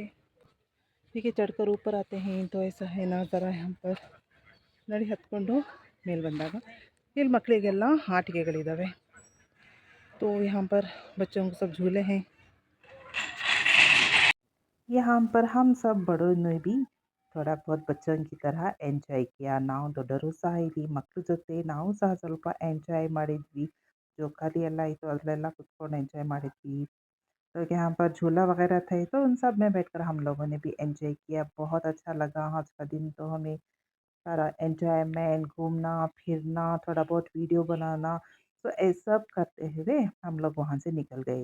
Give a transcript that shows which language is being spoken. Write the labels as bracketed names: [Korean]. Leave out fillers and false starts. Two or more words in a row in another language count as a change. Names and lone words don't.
[Hindi] ಹೀಗೆ ಚढ़कर ऊपर आते हैं तो ऐसा है नज़ारा यहाँ पर। [Kannada] ನೋಡಿ ಹತ್ಕೊಂಡು ಮೇಲೆ ಬಂದಾಗ ಇಲ್ಲಿ ಮಕ್ಕಳಿಗೆಲ್ಲ ಆಟಿಕೆಗಳಿದ್ದಾವೆ। [Hindi] तो यहाँ पर बच्चों को सब झूले हैं। यहाँ पर हम सब बड़ों ने भी थोड़ा बहुत बच्चों की तरह ಎಂಜಾಯ್ किया। [Kannada] ನಾವು ದೊಡ್ಡವರು ಸಹ ಇಲ್ಲಿ ಮಕ್ಕಳ ಜೊತೆ ನಾವು ಸಹ ಸ್ವಲ್ಪ ಎಂಜಾಯ್ ಮಾಡಿದ್ವಿ। ಜೋಕಾಲಿ ಎಲ್ಲ ಇತ್ತು, ಅದರಲ್ಲೆಲ್ಲ ಕುತ್ಕೊಂಡು ಎಂಜಾಯ್ ಮಾಡಿದ್ವಿ। [Hindi] तो यहाँ पर झूला वगैरह थे, तो उन सब में बैठकर हम लोगों ने भी एन्जॉय किया। बहुत अच्छा लगा आज का दिन तो हमें। सारा एन्जॉयमेंट, घूमना-फिरना, थोड़ा बहुत वीडियो बनाना, ಸೊ ये सब करते हुए हम लोग वहाँ से निकल गए।